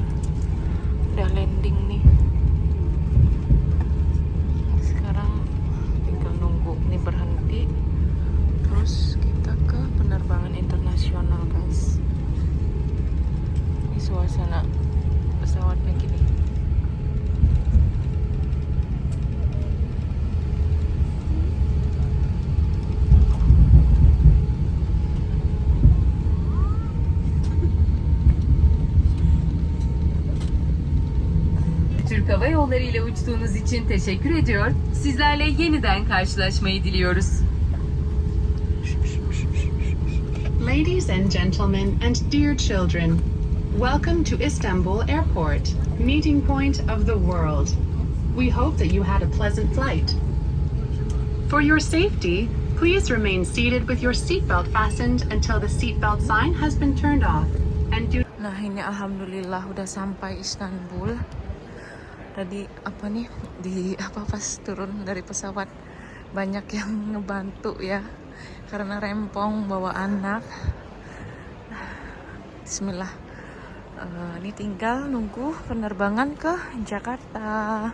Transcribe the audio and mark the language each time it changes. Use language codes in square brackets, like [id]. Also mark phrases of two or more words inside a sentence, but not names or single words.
[id] Udah landing nih. Sekarang tinggal nunggu nih berhenti. Terus kita ke penerbangan internasional guys. Ini suasana pesawatnya gini. [tr] Türk Hava Yolları ile uçtuğunuz için teşekkür ediyor. Sizlerle yeniden karşılaşmayı diliyoruz. [en] Ladies and gentlemen and dear children, welcome to Istanbul Airport, meeting point of the world. We hope that you had a pleasant flight. For your safety, please remain seated with your seatbelt fastened until the seatbelt sign has been turned off. And do [id] Nah ini alhamdulillah udah sampai Istanbul. Tadi apa nih pas turun dari pesawat banyak yang ngebantu ya, karena rempong bawa anak. Bismillah. Ini tinggal nunggu penerbangan ke Jakarta.